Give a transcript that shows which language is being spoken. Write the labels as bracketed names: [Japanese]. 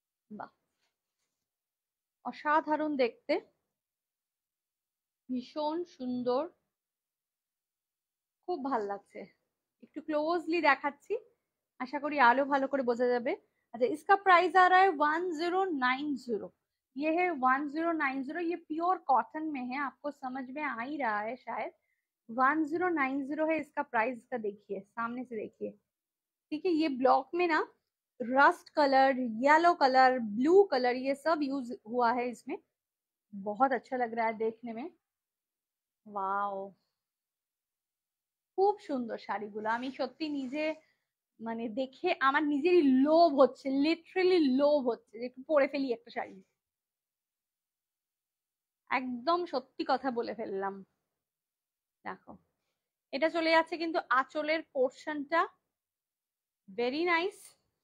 [Bangla] বাহ, অসাধারণ দেখতে, ভীষণ সুন্দর, খুব ভাল লাগছে। একটু ক্লোজলি দেখাচ্ছি, आशा करी आलो भालो करे बोझा जाबे। [Hindi] अच्छा, इसका प्राइस आ रहा है 1090। ये है 1090, ये प्योर कॉटन में है, आपको समझ में आ ही रहा है शायद। 1090 है इसका प्राइस। का देखिए, सामने से देखिए, ठीक है। ये ब्लॉक में ना rust colour, yellow colour, blue colour, ये सब यूज हुआ है इसमें। बहुत अच्छा लग रहा है देखने में। [Bangla] वाओ, খুব সুন্দর শাড়িগুলো। আমি সত্যি নিজে মানে দেখে আমার নিজেরই লোভ হচ্ছে, লিটারেলি লোভ হচ্ছে যে একটু পরে ফেলি একটা শাড়ি। একদম সত্যি কথা বলে ফেললাম। দেখো, এটা চলে যাচ্ছে কিন্তু আঁচলের পোর্শনটা, [English] Very nice.